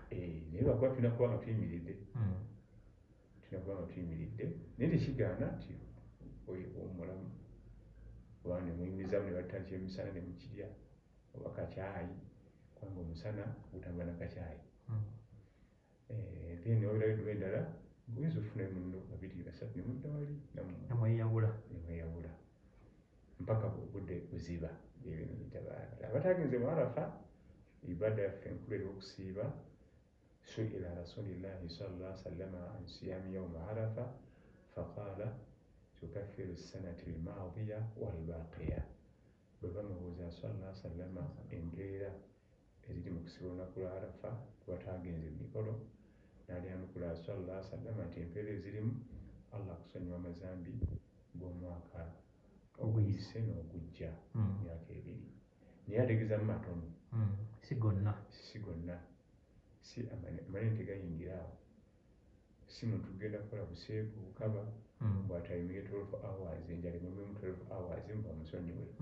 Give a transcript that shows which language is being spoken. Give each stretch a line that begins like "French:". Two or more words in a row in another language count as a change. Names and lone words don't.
Ganda: Naye lwakuba tulina kuba nga tuyimiridde naye tekigaana nti omulamu oba ne muyimirizaamu ne batandika emisana ne mukirya oba kacaayi kubanga omusana gutambula na kacaayi. Then obirabidwa endala oyinza okufunayo munno 2-3 ne mudda wali nemweyawula mpaka obudde buziba. Ebyo biyitibwa abatagenze mu Arafa ibada yaffe enkulu ey'okusiiba.
Arabic: سئل رسول الله صلى الله عليه وسلم عن صيام يوم عرفة فقال تكفر السنة الماضية والباقية.
Ganda: Bwe bamubuuza
Arabic: صلى الله عليه وسلم
Ganda: empeera eziri mu kusiba olunaku lwa Arafa kubatagenze mu mikolo, n'alyanukula
Arabic: صلى الله عليه وسلم
Ganda: nti empeera ezirimu Allah akusonyiwa amazambi g'omwaka oguyise n'ogujja myaka 2. Naye ategeeza mu matono si gonna si amanene tegayingira awo. Si muntu genda kukola buseegu bukaba bw'atayimire 12 hours enjala emumu 12 hours mba musonyiwe.